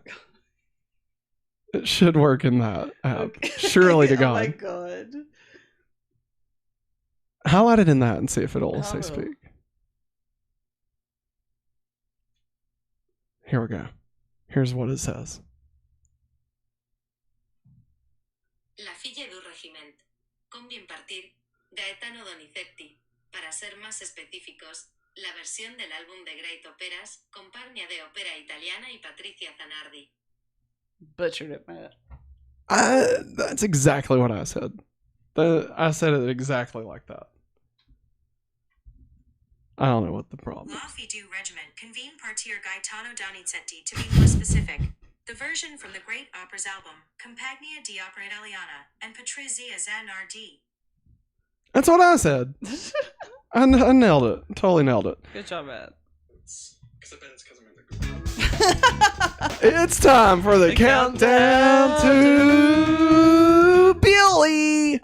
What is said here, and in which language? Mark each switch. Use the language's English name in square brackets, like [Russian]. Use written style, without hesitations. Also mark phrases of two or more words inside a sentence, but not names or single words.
[English] It should work in that app. Okay. Surely to God. Oh my God. Highlight it in that and see if it'll say speak. Here we go. Here's what it says. La filla du regiment. Convien partir. Gaetano Donizetti. [Spanish] Para ser más específicos, la versión del álbum de Great Operas, Compagnia de Opera Italiana y Patricia Zanardi. [English] Butchered it, Matt. That's exactly what I said. I said it exactly like that. I don't know what the problem is. La fille du regiment convene partir Gaetano Donizetti. To be more specific, the version from the Great Opera's album, Compagnia di Opera Italiana and Patricia Zanardi. That's what I said. I nailed it. Totally nailed it. Good job, Matt. It's time for the countdown to Billy.